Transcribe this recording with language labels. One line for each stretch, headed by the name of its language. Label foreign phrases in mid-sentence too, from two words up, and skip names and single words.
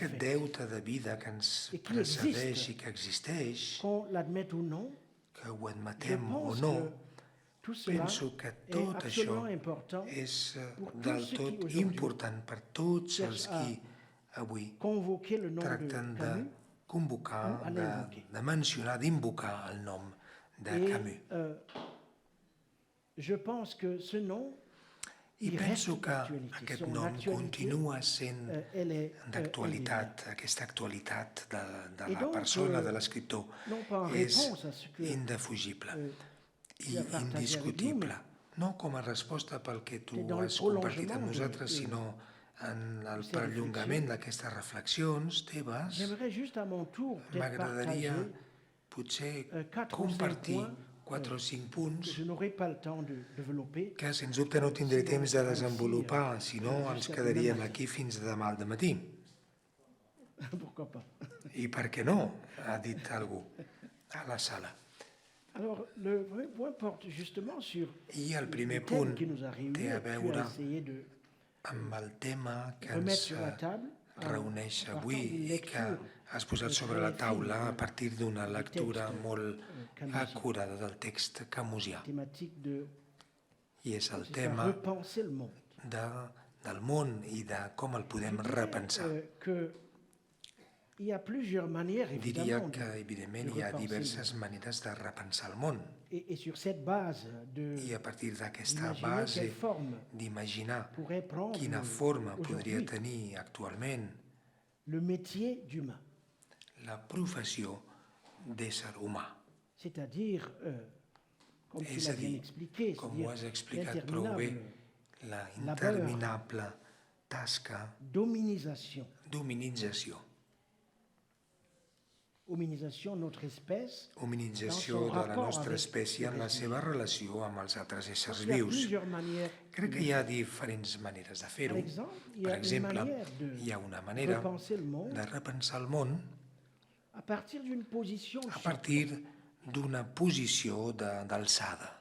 Catalan: aquest
French: fait.
Catalan: deute de vida que ens I que precedeix
French: existe.
Catalan: i que existeix,
French: qu'on l'admette ou non,
Catalan: que ho
French: je
Catalan: admetem o
French: pense
Catalan: no,
French: que tout cela
Catalan: penso que
French: est
Catalan: tot això
French: absolument important
Catalan: és
French: pour tous
Catalan: del
French: ceux qui
Catalan: tot
French: aujourd'hui
Catalan: important per tots els
French: cherchent
Catalan: qui avui
French: convoquer le nom
Catalan: tracten de
French: de Camus.
Catalan: convocar,
French: ou a l'invoquer.
Catalan: de mencionar, d'invocar el nom de
French: Et
Catalan: Camus.
French: je pense que ce nom,
Catalan: I
French: il
Catalan: penso
French: reste
Catalan: que
French: d'actualité.
Catalan: aquest
French: Son
Catalan: nom
French: actualité,
Catalan: continua sent
French: elle est
Catalan: d'actualitat, aquesta actualitat de I la
French: donc,
Catalan: persona, de l'escriptor,
French: non pas en
Catalan: és
French: réponse à ce que
Catalan: indefugible i
French: tu as partagé avec
Catalan: indiscutible.
French: nous,
Catalan: No com a resposta pel que tu
French: c'est dans le
Catalan: has compartit
French: prolongement
Catalan: amb nosaltres,
French: de-
Catalan: sinó en el
French: ces
Catalan: perllongament d'aquestes reflexions teves.
French: j'aimerais juste à mon tour peut-être
Catalan: M'agradaria
French: partager
Catalan: potser
French: 4 ou 5
Catalan: compartir
French: points
Catalan: 4 o 5
French: que
Catalan: punts
French: je n'aurai pas le temps de développer.
Catalan: que sens dubte no tindré temps de desenvolupar, si no ens quedaríem aquí fins demà al matí.
French: Pourquoi pas?
Catalan: I per què no? Ha dit algú a la sala.
French: Alors, le premier point porte justement sur
Catalan: I el primer
French: le thème
Catalan: punt
French: qui nous a réunis.
Catalan: té a
French: Tu as
Catalan: veure
French: essayé de
Catalan: amb el tema que
French: remettre
Catalan: ens
French: sur la table en
Catalan: reuneix
French: partant
Catalan: avui
French: d'une
Catalan: i que
French: lecture
Catalan: has posat sobre la taula a partir d'una lectura molt acurada del text camusià.
French: thématique de
Catalan: I és el
French: c'est ça,
Catalan: tema
French: repenser le monde.
Catalan: del món i de com el podem repensar.
French: Il y a plusieurs manières,
Catalan: Diria
French: évidemment,
Catalan: que, evidentment,
French: de
Catalan: hi ha
French: repenser
Catalan: diverses maneres de repensar el món.
French: et sur cette base
Catalan: I a partir d'aquesta
French: d'imaginer
Catalan: base
French: quelle forme
Catalan: d'imaginar
French: pourrait prendre
Catalan: quina forma podria
French: aujourd'hui
Catalan: tenir actualment
French: le métier d'humain,
Catalan: la professió d'ésser humà.
French: c'est-à-dire comme tu
Catalan: És
French: l'as
Catalan: a
French: bien
Catalan: dir,
French: expliqué,
Catalan: com ho
French: c'est-à-dire
Catalan: has explicat prou bé,
French: l'interminable
Catalan: la
French: labeur,
Catalan: interminable tasca
French: d'hominisation.
Catalan: d'hominització.
French: Hominisation de notre espèce
Catalan: Hominització de la nostra espècie en la seva relació amb els altres éssers
French: Il y a
Catalan: vius.
French: plusieurs manières.
Catalan: Crec que hi ha diferents maneres de
French: Par
Catalan: fer-ho.
French: exemple, il y
Catalan: Per
French: a une
Catalan: exemple,
French: manière
Catalan: hi ha una
French: de
Catalan: manera
French: repenser le monde
Catalan: de repensar el món
French: à partir d'une position de
Catalan: a
French: surplomb.
Catalan: partir d'una posició d'alçada.